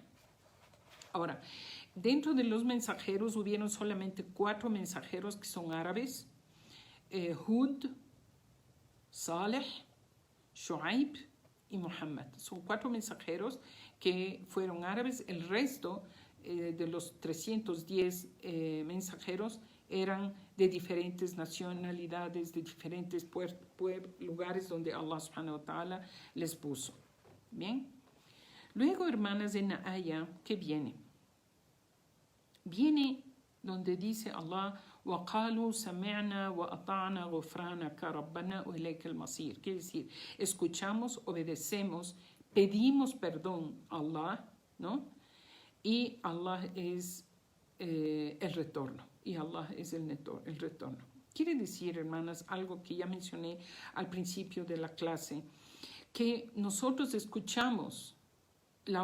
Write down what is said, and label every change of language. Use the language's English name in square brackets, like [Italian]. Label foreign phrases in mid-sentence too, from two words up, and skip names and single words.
[Spanish] Ahora, dentro de los mensajeros hubieron solamente 4 mensajeros que son árabes: Hud, Saleh, Shu'aib y Muhammad. Son 4 mensajeros que fueron árabes. El resto de los 310 mensajeros eran de diferentes nacionalidades, de diferentes lugares donde Allah [Arabic] سبحانه وتعالى [Spanish] les puso. Bien. Luego, hermanas, en la ayah, ¿qué viene? Viene donde dice [Arabic] Allah, وَقَالُوا سَمِعْنَا وَأَطَعْنَا غُفْرَانَكَ رَبَّنَا وَإِلَيْكَ الْمَصِيرُ. [Spanish] Quiere decir, escuchamos, obedecemos, pedimos perdón a Allah, ¿no? Y Allah es el retorno. Y Allah es el retorno. Quiere decir, hermanas, algo que ya mencioné al principio de la clase, que nosotros escuchamos la